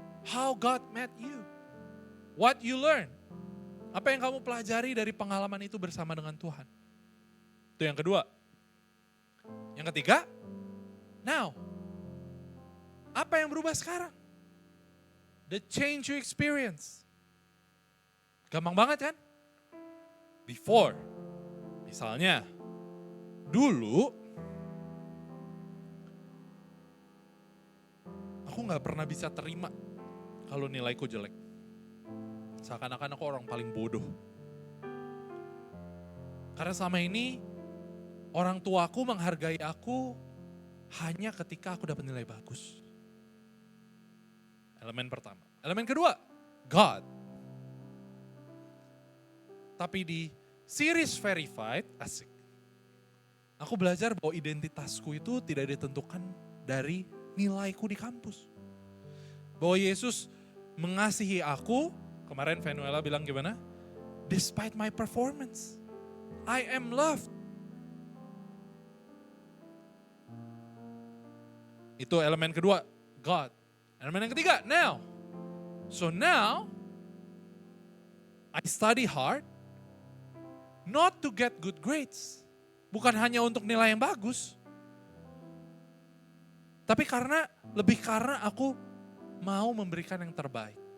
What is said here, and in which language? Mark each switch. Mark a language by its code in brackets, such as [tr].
[en] How God met you? What you learn? [id] Apa yang kamu pelajari dari pengalaman itu bersama dengan Tuhan? Itu yang kedua. Yang ketiga, now. Apa yang berubah sekarang? [en] The change you experience. [id] Gampang banget kan? Before. Misalnya, dulu aku gak pernah bisa terima kalau nilaiku jelek. Seakan-akan aku orang paling bodoh. Karena selama ini orang tuaku menghargai aku hanya ketika aku dapat nilai bagus. Elemen pertama. Elemen kedua, God. Tapi di series verified, asik. Aku belajar bahwa identitasku itu tidak ditentukan dari nilaiku di kampus. Bahwa Yesus mengasihi aku. Kemarin Venuela bilang gimana? [en] Despite my performance, I am loved. [id] Itu elemen kedua, God. Elemen yang ketiga, [en] now. So now, I study hard, not to get good grades. [id] Bukan hanya untuk nilai yang bagus. Tapi lebih karena aku mau memberikan yang terbaik.